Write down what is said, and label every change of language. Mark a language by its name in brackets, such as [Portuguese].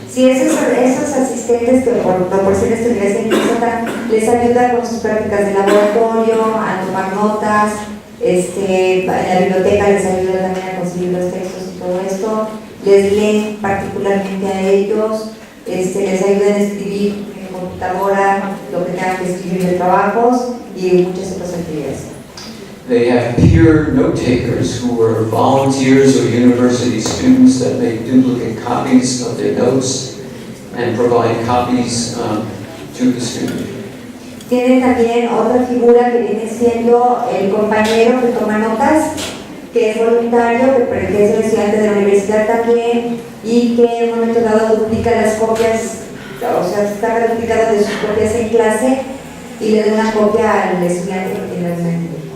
[Spanish] Sí, esos asistentes que proporciona esta Universidad de Minnesota les ayuda con sus prácticas de laboratorio, a tomar notas, en la biblioteca les ayuda también a conseguir los textos y todo esto, les leen particularmente a ellos, les ayudan a escribir en computadora lo que tengan que escribir de trabajos y muchas otras actividades. [English] They have peer note takers who are volunteers or university students that make duplicate copies of their notes and provide copies to the student. [Spanish] Tienen también otra figura que viene siendo el compañero que toma notas, que es voluntario, que es un estudiante de la universidad también y que en un momento dado duplica las copias, o sea, está duplicado de sus copias en clase y le da una copia al estudiante que tiene la mente.